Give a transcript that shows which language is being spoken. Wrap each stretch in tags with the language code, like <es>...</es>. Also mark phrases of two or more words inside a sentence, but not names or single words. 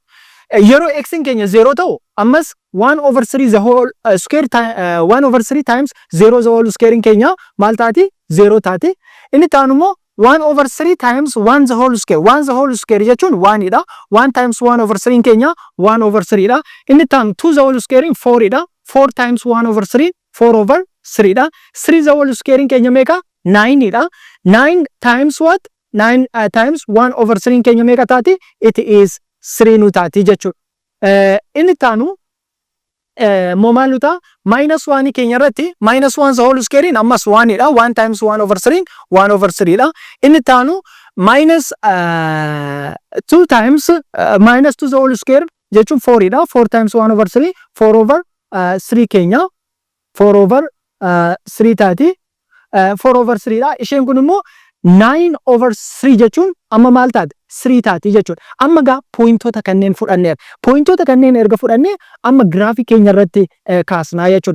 <om>Yeroo x keenya 0 ta'u ammas</om> <en>1 over 3 the whole square 1 over 3 times 0 the whole square</en> <om>keenya maal taati? 0 taati. Inni taanu immoo</om> <en>1 over 3 times 1 the whole square 1 the whole square</en> <om>jechuun 1 dha.</om> <en>1 times 1 over 3 keenya 1 over 3 dha.</en> <om>Inni taanu</om> <en>2 the whole square 4 dha. 4 times 1 over 3 4 over 3 dha. 3 the whole square</en> <om>keenya meeqa?</om> <en>9 dha. 9 times what? 9 times 1 over 3</en> <om>keenya meeqa taati?</om> <en>It is</en> <om>3 nu taati jechuudha. Inni taanu maal nu ta'a? Minus 1 keenya irratti</om> <en>minus 1 the whole square</en> <om>ammas 1 dha. 1 times 1 over 3 1 over 3 dha. Inni taanu minus 2 times minus 2 the whole square jechuun 4 dha. 4 times 1 over 3 4 over 3 keenya 4 over 3 taati. 4 over 3 dha. Isheen kun immoo 9 over 3 jechuun amma maal taate? 3 taati jechuudha. Amma gaa pooyintoota kanneen fudhanneera. Pooyintoota kanneen erga fudhannee amma giraafii keenya irratti kaasnaa jechuudha.</om>